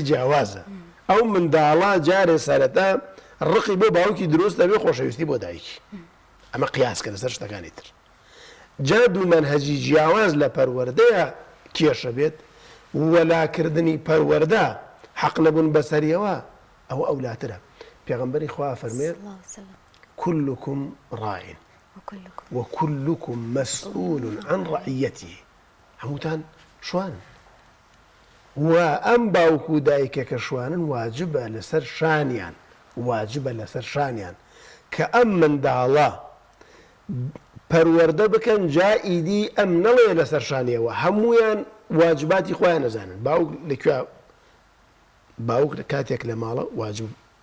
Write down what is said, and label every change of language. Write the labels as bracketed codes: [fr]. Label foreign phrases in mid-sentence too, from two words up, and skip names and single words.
[ckb] جیاوازە ئەو منداڵە جارێ سەرەتا ڕقی بۆ باوکی دروست دەبێ خۆشەویستی بۆ دایکی ئەمە قیاسکە لەسەر شتەکانی تر جا دوو منهەجی جیاواز لە پەروەردەیە کێشە بێت وەلاکردنی پەروەردە حەق نەبوون بەسەریەوە ئەوە ئەولاترە پێغەمبەری خوا فەرمێت [ar] كلكم راع وكلكم مسؤول عن رعيته [ckb] هەمووتان شوان و ئەم باوکو و دایکەکە شوانن واجبە لەسەر شانیان کە ئەم منداڵە پەروەردە بکەن جائیدی ئەم نەڵێ لەسەر شانیەوە هەمویان واجباتی خۆیان نەزانن باوک لەکوێ باوک کاتێک لە ماڵە واجباگەی